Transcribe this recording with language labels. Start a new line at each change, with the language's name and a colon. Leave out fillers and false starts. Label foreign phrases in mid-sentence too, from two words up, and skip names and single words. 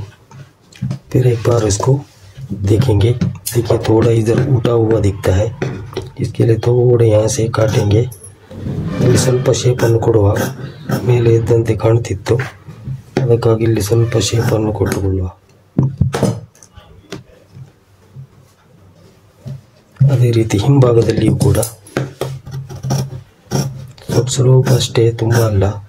Hindi: फिर एक बार इसको देखेंगे। देखिए थोड़ा इधर उठा हुआ दिखता है, इसके लिए थोड़ा यहाँ से काटेंगे
Kannada: ಇಲ್ಲಿ ಸ್ವಲ್ಪ ಶೇಪನ್ನು ಕೊಡುವ. ಮೇಲೆ ಇದ್ದಂತೆ ಕಾಣ್ತಿತ್ತು, ಅದಕ್ಕಾಗಿ ಇಲ್ಲಿ ಸ್ವಲ್ಪ ಶೇಪನ್ನು ಕೊಟ್ಟುಕೊಳ್ಳುವ. ಅದೇ ರೀತಿ ಹಿಂಭಾಗದಲ್ಲಿಯೂ ಕೂಡ ಸ್ವಲ್ಪ ಅಷ್ಟೇ, ತುಂಬ ಅಲ್ಲ.